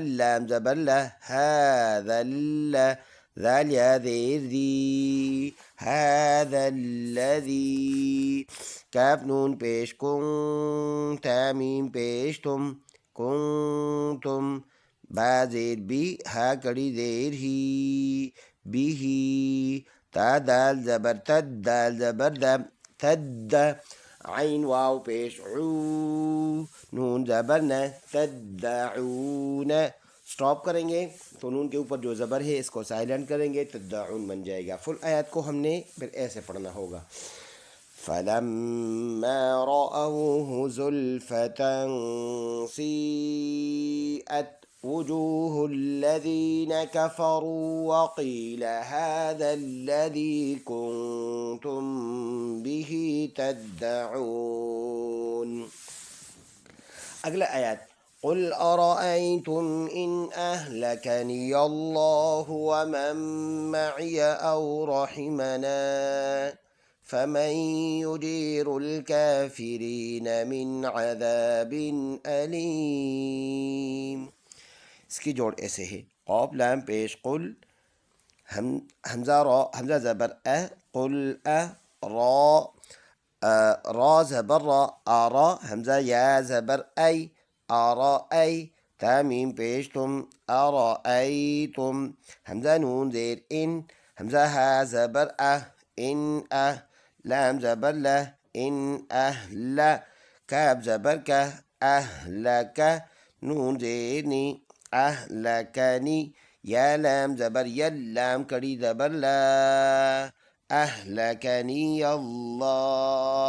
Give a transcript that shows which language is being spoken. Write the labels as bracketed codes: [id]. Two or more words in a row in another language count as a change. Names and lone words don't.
[ur] لام زبر لا، ہا ذل، ذال یا زیر ذی، [ar] هذا الذي [ur] کاف نون پیش کن تا میم پیش تم کنتم با زیر بی ہا کڑی زیر ہی بھی ہی تا دال زبر تد دال زبر دم تد عین واو پیش عو نون زبر نہ تدعون سٹاپ کریں گے تو نون کے اوپر جو زبر ہے اس کو سائلنٹ کریں گے تدعون بن جائے گا. فل آیات کو ہم نے پھر ایسے پڑھنا ہوگا. [ar] فَلَمَّا رَأَوْهُ زُلْفَةً سِيئَتْ وُجُوهُ الَّذِينَ كَفَرُوا وَقِيلَ هَذَا الَّذِي كُنتُم بِهِ تَدَّعُونَ. [ur] اگلا آیات [ar] قل أرأيتم إن أهلكني الله ومن معي أو رحمنا فمن يجير الكافرين من عذاب أليم. [ur] اس کی جوڑ ایسے ہے قاف لام پیش قل حمزہ را حمزہ زبر قل را را زبر را آرا حمزہ یا زبر آرا تامیم پیش تم آرا تم حمزہ نون زیر ان حمزہ ہا زبر ان لام زبر ان کاف زبر کا نون زیر نی اہلکنی یا لام زبر لام کڑی زبر لا اہلکنی اللہ.